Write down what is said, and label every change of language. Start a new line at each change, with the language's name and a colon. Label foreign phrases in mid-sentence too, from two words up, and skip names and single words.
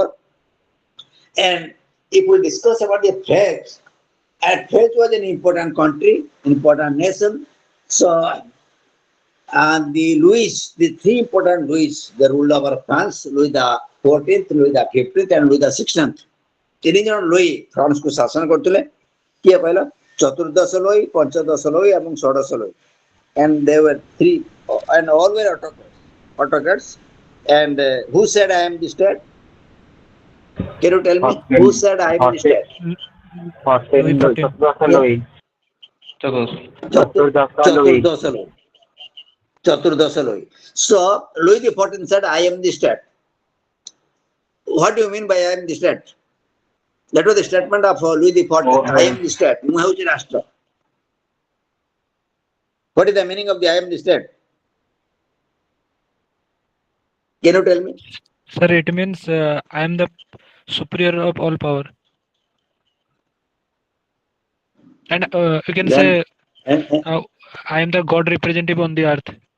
English: And if we discuss about the French, and French was an important country, important nation. So the three important Louis, the ruler over France, Louis the 14th, Louis the 15th, and Louis the 16th.
Odia: ତିନି ଜଣ ଲୁଇ ଫ୍ରାନ୍ସକୁ ଶାସନ କରୁଥିଲେ କିଏ କହିଲ ଚତୁର୍ଦଶ ଲୁଇ ପଞ୍ଚଦଶ ଲୁଇ ଏବଂ ଷୋଡଶ ଲୁଇ
English: and they were three and all were autocrats and who said I am the state? Can you tell me who said I am the state?
Odia: ଚତୁର୍ଦଶ ଲୁଇ
English: so Louis the 14th said I am the state. What do you mean by I am the state? That was the statement of Louis the 14th. I am the state.
Odia: ମୁଁ ହେଉଛି ରାଷ୍ଟ୍ର.
English: What is the meaning of the I am the state? Can you tell me? Sir, it means I am the superior of all power. And you can say I am the God representative on the earth.